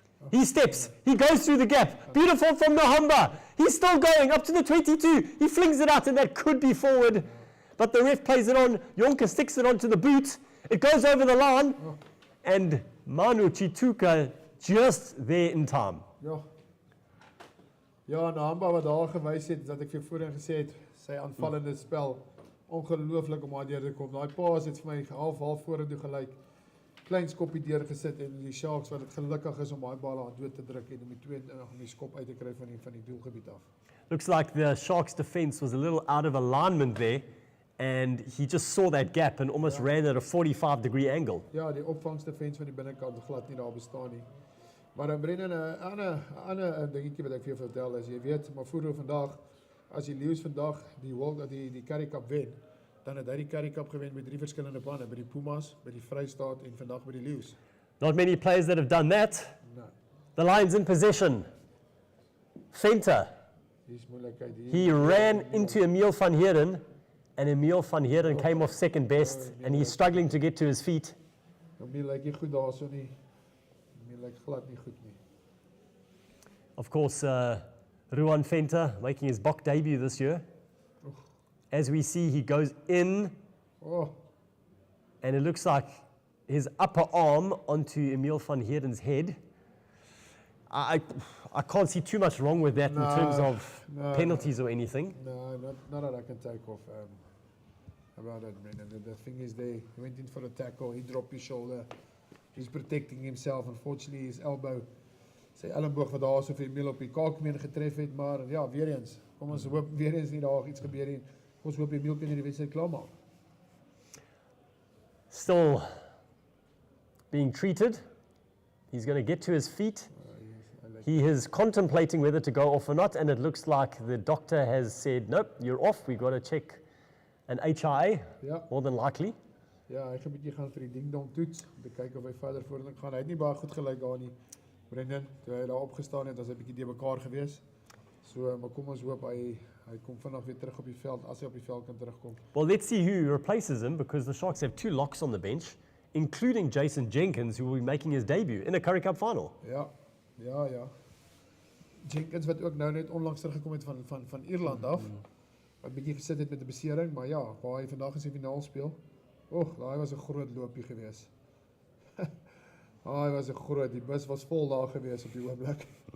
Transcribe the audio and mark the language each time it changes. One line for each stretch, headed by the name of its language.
English: He steps, he goes through the gap. Beautiful from Nahamba. He's still going up to the 22. He flings it out, and that could be forward. But the ref plays it on. Jonker sticks it onto the boot. It goes over the line. And Manu Chituka just there in time.
Afrikaans: Ja, Nahamba wat daar gewys het, dat ek vir voorheen gesê het, sy aanvallende spel, ongelooflik om daar deur te kom. Daai paas het vir my half vorentoe gelyk. Klein skoppie deur gesit en die Sharks wat dit gelukkig is om daai bal aan dood te druk en om die skop uit te kry van die doelgebied af.
English: Looks like the Sharks defense was a little out of alignment there, and he just saw that gap and almost ran at a 45-degree angle.
Afrikaans: Ja, die opvangsdefense van die binnekant glad nie daar bestaan nie. Maar Brennan, 'n ander dingetjie wat ek vir jou vertel is, jy weet, maar vroeër vandag, as die Leeu's vandag die Currie Cup wen, dan het hy die Currie Cup gewen met 3 verskillende planne, by die Pumas, by die Vrystaat en vandag by die Leeu's.
English: Not many players that have done that. No. The Lions in possession. Venter. He ran into Emil van Heerden, and Emil van Heerden came off second best, and he's struggling to get to his feet.
Afrikaans: Emil lyk nie goed daarso nie. Emil lyk glad nie goed nie.
English: Of course, Ruan Venter making his Bok debut this year. As we see, he goes in, and it looks like his upper arm onto Emil van Heerden's head. I can't see too much wrong with that in terms of penalties or anything. No, not that I can take off about that, Brendan. The thing is, he went in for a tackle, he dropped his shoulder, he's protecting himself. Unfortunately, his elbow,
Afrikaans: sy elleboog wat daar so vir Emil op die kaakbeen getref het, maar ja, weer eens, kom ons hoop weer eens nie daar iets gebeur nie. Ons hoop Emil kan hierdie wedstryd klaarmaak.
English: Still being treated. He's going to get to his feet. He is contemplating whether to go off or not, and it looks like the doctor has said, nope, you're off. We've got to check an HIA, more than likely.
Afrikaans: Ja, hy gaan 'n bietjie gaan vir die ding-dong toets, om te kyk of hy verder vorentoe gaan. Hy het nie baie goed gelyk daar nie, Brendan, toe hy daar opgestaan het, was hy 'n bietjie de mekaar gewees. So, maar kom ons hoop hy kom vinnig weer terug op die veld, as hy op die veld kan terugkom.
English: Well, let's see who replaces him, because the Sharks have 2 locks on the bench, including Jason Jenkins, who will be making his debut in a Currie Cup final.
Afrikaans: Ja. Jenkins wat ook nou net onlangs teruggekom het van Ierland af, wat bietjie gesit het met 'n besering, maar ja, waar hy vandag in sy finaal speel. Daai was 'n groot loopie gewees. Daai was 'n groot, die bus was vol daar gewees op die oomblik.